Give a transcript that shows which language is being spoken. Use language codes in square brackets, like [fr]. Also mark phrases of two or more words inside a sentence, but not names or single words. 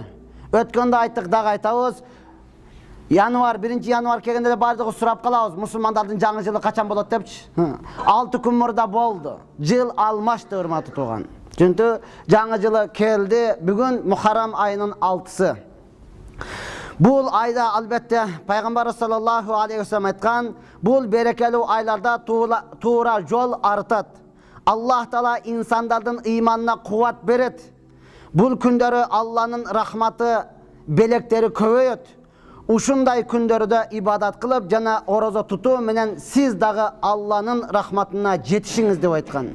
[ky] Өткөндө айттык, дагы айтабыз. Январ, 1 январ келгенде бардыгы сурап калабыз, мусулмандардын жаңы жылы качан болот депчи. 6 күн мурда болду. Жыл алмашты урматтуу тууган. Чүнтү жаңы жылы келди. Бүгүн Muharram айынын 6-сы. Бул айда албетте Пайгамбар [ar] صلى الله عليه وسلم [ky] айткан, бул берекелүү айларда туура жол артат. Аллах Таала инсандардын ыйманына кубат берет. Бул күндөрү Алланын рахматы, белектери көбөйөт. Ушундай күндөрдө ибадат кылып жана орозо тутуу менен сиз дагы Алланын рахматына жетишиңиз деп айткан.